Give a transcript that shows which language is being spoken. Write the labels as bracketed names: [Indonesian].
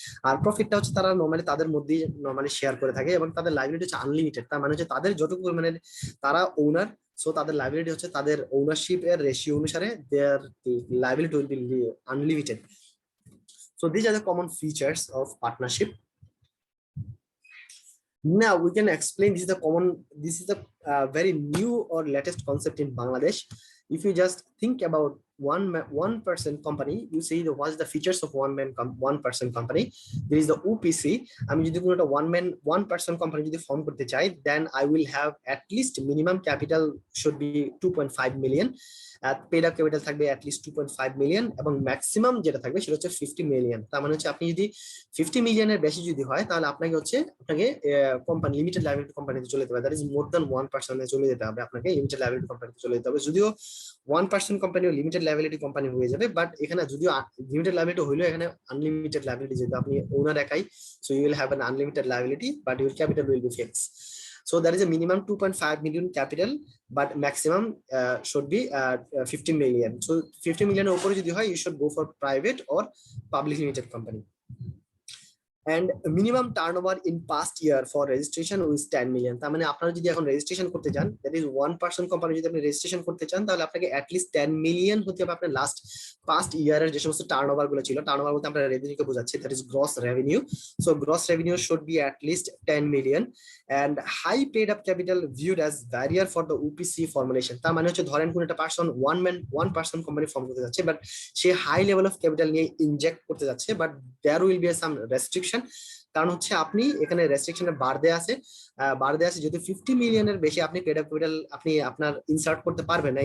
[Bangla] আর প্রফিটটা হচ্ছে তারা নরমালি তাদের মধ্যেই নরমালি শেয়ার করে থাকে, এবং তাদের লাইবিলিটি হচ্ছে আনলিমিটেড, তার মানে হচ্ছে তাদের যতটুকু পরিমাণে তারা ওনার, সো তাদের লাইবিলিটি হচ্ছে তাদের ওনারশিপ এর রেশিও অনুসারে দেয়ার liability will be unlimited. [English] So this are the common features of partnership. Now we can explain, this is the very new or latest concept in Bangladesh. If you just think about one person company, you see what's the features of one person company. There is the OPC. আমি যদি কোনো একটা one person company যদি form করতে চাই, then I will have at least minimum capital should be 2.5 million. [Bangla] Paid up capital থাকবে at least 2.5 million, এবং maximum যেটা থাকবে সেটা হচ্ছে 50 million। তার মানে হচ্ছে আপনি যদি 50 মিলিয়নের বেশি যদি হয় তাহলে আপনাকে কোম্পানি লিমিটেড লায়াবিলিটি কোম্পানিতে চলে যেতে হবে, দ্যাট ইজ মোর দ্যান 1% চলে যেতে হবে, আপনাকে লিমিটেড লায়াবিলিটি কোম্পানিতে চলে যেতে হবে। যদিও 1% কোম্পানি লিমিটেড লায়াবিলিটি কোম্পানি হয়ে যাবে, বাট এখানে যদিও লিমিটেড লায়াবিলিটি হইলো, এখানে আনলিমিটেড লায়াবিলিটি, যেহেতু আপনি ওনার একাই, so you will have an unlimited liability, but your capital will be fixed. [English] So there is a minimum 2.5 million capital, but maximum should be 50 million. So 50 million উপরে যদি হয়, you should go for private or public limited company. And minimum turnover in past year for registration is 10 million. [Bangla] তার মানে আপনারা যদি এখন registration করতে চান, that is 1% কোম্পানি যদি আপনি রেজিস্ট্রেশন করতে চান, তাহলে আপনাকে at least 10 million হতে হবে আপনার লাস্ট পাস্ট ইয়ারের যে সমস্ত টার্নওভার গুলো ছিল। টার্নওভার বলতে আমরা রেভিনিউকে বোঝাচ্ছি, that is gross revenue. [English] So gross revenue should be at least 10 million. And high paid up capital viewed as barrier for the OPC formulation. [Bangla] তার মানে হচ্ছে ধরেন কোন একটা person one person company form করতে যাচ্ছে, but say high level of capital নিয়ে inject করতে যাচ্ছে, but there will be some restriction. কারণ হচ্ছে আপনি এখানে রেস্ট্রিকশনের বার দেয়া আছে যেহেতু 50 মিলিয়নের বেশি আপনি পেড আপ ক্যাপিটাল আপনি আপনার ইনসার্ট করতে পারবেন না।